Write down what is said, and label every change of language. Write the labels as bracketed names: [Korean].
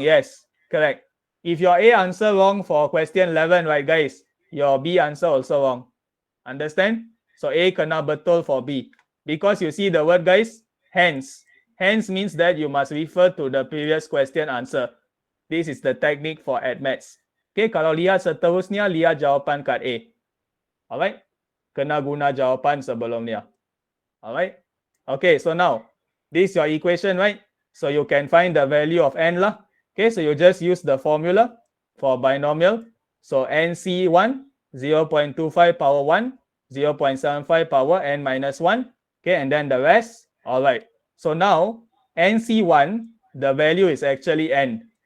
[English] Yes, correct. If your A answer wrong for question 11, right guys, your B answer also wrong. Understand? So A [Malay] kena betul [English] for B. Because you see the word guys, hence. Hence means that you must refer to the previous question answer. This is the technique for AdMaths. [Malay] Okay, kalau lihat seterusnya, lihat jawapan kat A. Alright? Kena guna jawapan sebelumnya. [English] Alright? Okay, so now, this is your equation, right? So you can find the value of n lah. Okay, so you just use the formula for binomial. So NC1, 0.25 power 1, 0.75 power n minus 1. Okay, and then the rest. All right. So now, NC1, the value is actually n.